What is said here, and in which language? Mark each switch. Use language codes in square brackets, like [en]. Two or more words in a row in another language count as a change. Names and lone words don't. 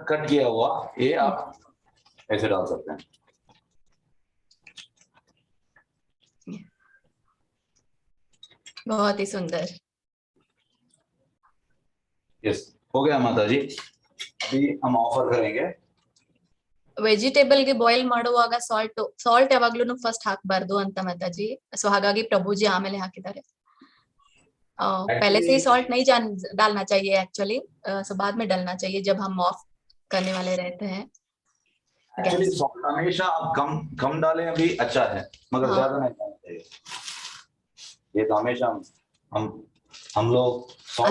[hi] कट किया हुआ, ये आप ऐसे डाल सकते हैं। बहुत ही सुंदर। यस, हो गया माता जी, अभी हम ऑफर करेंगे। [kn] ವೆಜಿಟೇಬಲ್ ಗೆ ಬಾಯ್ಲ್ ಮಾಡುವಾಗ ಸಾಲ್ಟ್ ಯಾವಾಗ್ಲೂ ಫಸ್ಟ್ ಹಾಕಬಾರ್ದು ಅಂತ ಮಾತಾಜಿ, ಸೊ ಹಾಗಾಗಿ ಪ್ರಭುಜಿ ಆಮೇಲೆ ಹಾಕಿದ್ದಾರೆ। [hi] पहले से ही सॉल्ट नहीं डालना चाहिए एक्चुअली, सो बाद में डालना चाहिए जब हम ऑफ करने वाले रहते हैं। [en] actually salt [hi] हमेशा आप कम कम डालें अभी अच्छा है, मगर ज्यादा नहीं डालना चाहिए। ये तो हमेशा हम लोग सॉल्ट